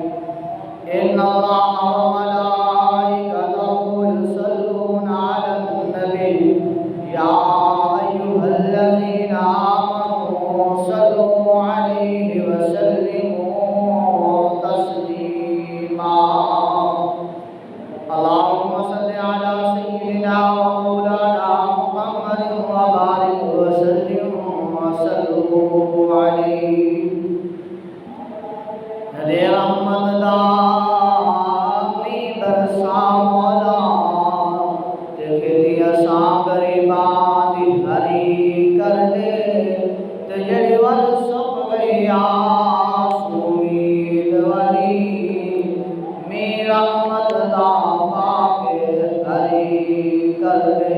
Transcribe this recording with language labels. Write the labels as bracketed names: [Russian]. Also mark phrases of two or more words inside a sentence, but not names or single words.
[Arabic] إن الله وملائكته يصلون على النبي يا أيها الذين آمنوا صلوا عليه وسلموا تسليما. اللهم صل على سيدنا ومولانا محمد وبارك وسلم عليه. [Punjabi] دے رحمت دامی برسا مولا تیری اساں غریباں دی ہری کر دے تے جڑی ول سب گئی آس امید والی میرا رحمت دا پاکے ہری کر دے.